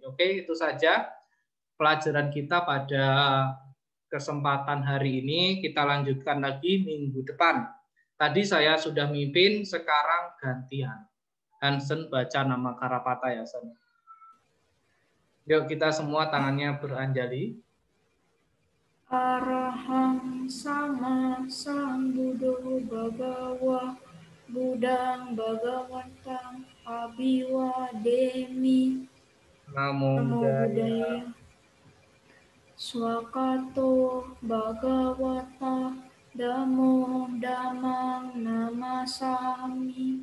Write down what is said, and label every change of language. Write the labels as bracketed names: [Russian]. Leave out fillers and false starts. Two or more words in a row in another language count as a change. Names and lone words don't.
[Indonesian] Oke, itu saja pelajaran kita pada kesempatan hari ini. Kita lanjutkan lagi minggu depan. Tadi saya sudah mimpin, sekarang gantian. Hansen baca nama Karapata ya, Sen. Yuk kita semua tangannya beranjali. [Pali] Arahang sama sambuddho bhagawa Budang Bhagawantang Abiwa Demi. Namo Buddhaya. Swakato Bhagawata Damo Damang Namasami.